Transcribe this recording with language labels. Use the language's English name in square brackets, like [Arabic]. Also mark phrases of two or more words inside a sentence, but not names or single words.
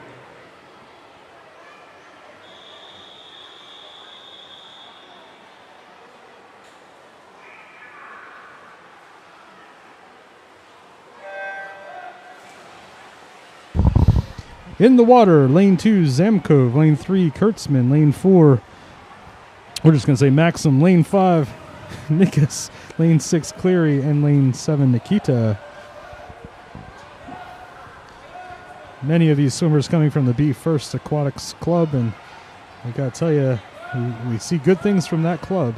[English] In the water, lane 2, Zamkov. Lane 3, Kurtzman. Lane 4, we're just going to say Maxim. Lane 5, Nikas. Lane 6, Cleary. And lane 7, Nikita. Many of these swimmers coming from the Be First Aquatics Club, and I got to tell you, we see good things from that club.